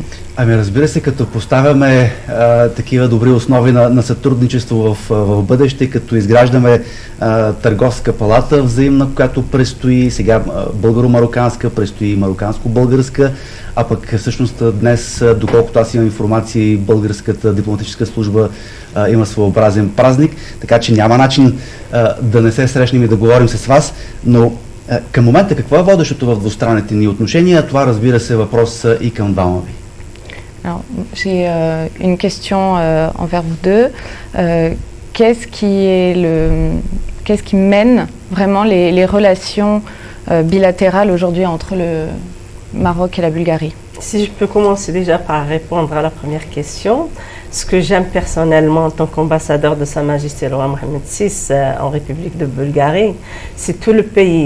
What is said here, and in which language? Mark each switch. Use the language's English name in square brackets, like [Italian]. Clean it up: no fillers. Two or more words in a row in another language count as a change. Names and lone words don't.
[Bulgarian] Ами разбира се, като поставяме такива добри основи на сътрудничество в бъдеще, като изграждаме търговска палата взаимна, която предстои сега българо-мароканска, предстои мароканско-българска, а пък всъщност днес, доколкото аз имам информация, българската дипломатическа служба има своеобразен празник, така че няма начин да не се срещнем и да говорим с вас, но към момента какво е водещото в двустранните ни отношения? Това, разбира се, въпрос и към двама ви. [French] Alors, j'ai une question envers vous deux. Qu'est-ce qui mène vraiment les relations bilatérales aujourd'hui entre le Maroc et la Bulgarie? Si je peux commencer déjà par répondre à la première question, ce que j'aime personnellement en tant qu'ambassadeur de Sa Majesté le roi Mohammed VI en République de Bulgarie, c'est tout le pays.